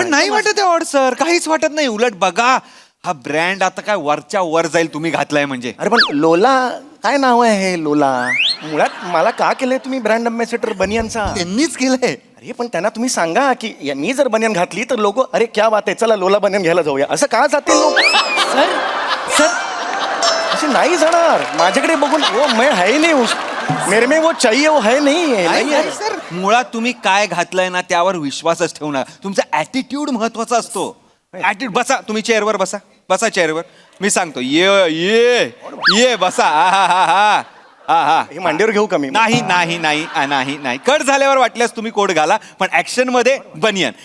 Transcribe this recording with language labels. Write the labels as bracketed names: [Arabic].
[Marathi] पण नाही वाटत आहे ऑड सर, काहीच वाटत नाही. उलट बघा हा ब्रँड आता काय वरच्या वर जाईल तुम्ही घातलाय म्हणजे. अरे पण लोला काय नाव आहे हे लोला? मुळात मला का केलंय तुम्ही ब्रँड अम्बॅसेडर बनियनचा? त्यांनीच केलंय. अरे पण त्यांना तुम्ही सांगा की मी जर बनियन घातली तर लोक अरे [Hindi] क्या बात [Marathi] आहे, चला लोला बनियन घ्यायला जाऊया, असं का जातील लोक? सर सर असे नाही जाणार. माझ्याकडे बघून [Hindi] वो मैं है नहीं मेरे में वो चाहिए वो है नहीं है. [Marathi] सर मुळात तुम्ही काय घातलंय ना त्यावर विश्वासच ठेवणार. तुमचा ऍटिट्यूड महत्वाचा असतो. ऍटिट्यूड. बसा तुम्ही चेअरवर बसा चेअरवर. मी सांगतो ये बसा. हा हे मांडीवर घेऊ का मी? नाही कट झाल्यावर वाटल्यास तुम्ही कोट घाला, पण ऍक्शन मध्ये बनियन.